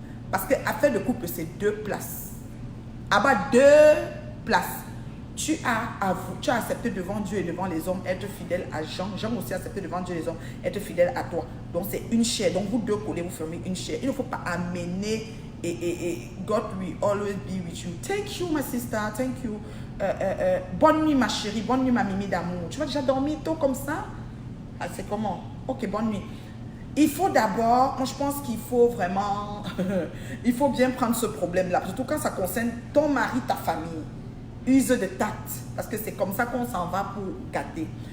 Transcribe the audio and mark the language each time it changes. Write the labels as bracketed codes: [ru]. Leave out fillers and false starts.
[fr] Parce que affaire de couple, c'est 2 places. À bas 2 places. Tu as accepté devant Dieu et devant les hommes être fidèle à Jean. Jean aussi a accepté devant Dieu et les hommes être fidèle à toi. Donc c'est une chair. Donc vous deux collez, vous fermez une chair. Il ne faut pas amener [en] et God will always be with you. Thank you, my sister. Thank you. [fr] Bonne nuit, ma chérie. Bonne nuit, ma mimi d'amour. Tu vas déjà dormir tôt comme ça? Ah, c'est comment? Ok, bonne nuit. Il faut d'abord, moi je pense qu'il faut vraiment, il faut bien prendre ce problème-là, surtout quand ça concerne ton mari, ta famille. Use de tact, parce que c'est comme ça qu'on s'en va pour gâter.